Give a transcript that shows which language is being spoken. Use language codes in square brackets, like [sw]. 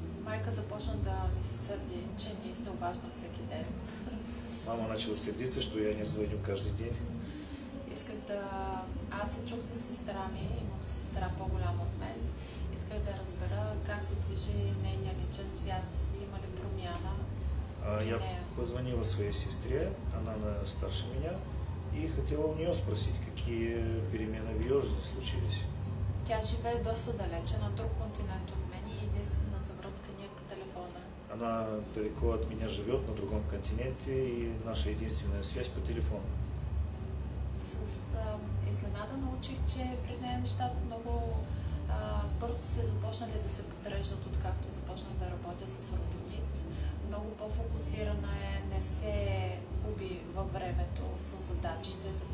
[bg] Майка започна да ми се сърди, че ни се обаждам всеки ден. [ru] Мама начала сердиться, что я не звоню каждый день. [bg] Исках да... Аз се чух с сестра ми, имам сестра по-голяма от мен. Исках да разбера как се движи нейния личен свят, има ли промяна. [ru] Я позвонила своей сестре, она старше меня, и хотела у нее спросить, какие перемены в ее жизни случились. [bg] Тя живее доста далече, на друг континент от мен и единствената връзка ни е по телефона. [ru] Она далеко от меня живет, на другом континенте, и наша единственная связь по телефону. [bg] С изненада научих, че при нея нещата много бързо се започнали да се подреждат, откакто започнах да работя с родонит. Много по-фокусирана е, не се губи във времето с задачите.